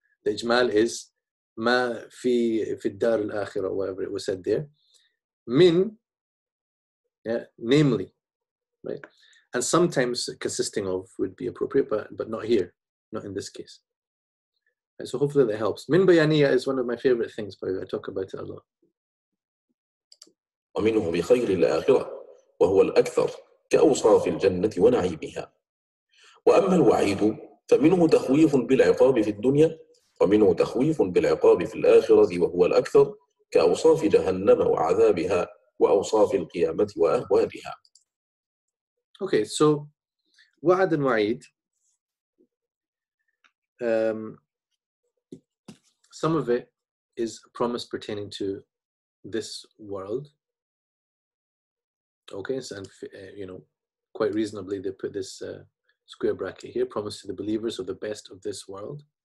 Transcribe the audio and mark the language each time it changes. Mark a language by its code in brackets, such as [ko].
[en] The ijmal is [ar] ma fi dar al-akhirah, [en] whatever it was said there. Min, yeah, namely, right? And sometimes consisting of would be appropriate, but not here, not in this case. Right, so hopefully that helps. Min bayaniya is one of my favorite things, by the way. I talk about it a lot. [ar] ومنه بخير الآخرة وهو الأكثر كأوصاف الجنة ونعيمها. وأما الوعيد فمنه تخويف بالعقاب في الدنيا ومنه تخويف بالعقاب في الآخرة وهو الأكثر كأوصاف جهنم وعذابها وأوصاف القيامة وأهوالها. [en] Okay, so wa'ad and wa'id, some of it is a promise pertaining to this world. Okay, so, and quite reasonably they put this square bracket here, promise to the believers of the best of this world.